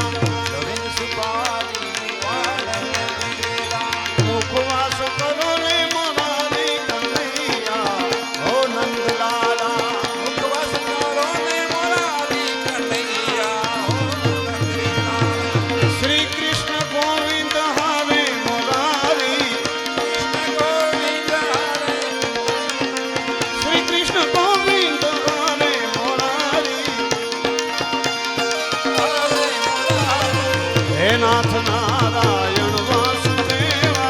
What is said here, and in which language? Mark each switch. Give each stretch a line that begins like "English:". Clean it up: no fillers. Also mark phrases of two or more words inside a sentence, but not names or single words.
Gujarati: લવિંગ સુપારી પાનના બીડા મુખવાસ કરો ને મોનાલી કન્હૈયા ઓ નંદલાલા મુખવાસ કરો ને મોનાલી કન્હૈયા ઓ નંદલાલા
Sanskrit: श्री कृष्ण गोविंद हारे मोरारी कृष्ण गोविंद हरे श्री कृष्ण गोविंद हारे मोरारी हरे मोरारी हे नाथ नारायण वासुदेवा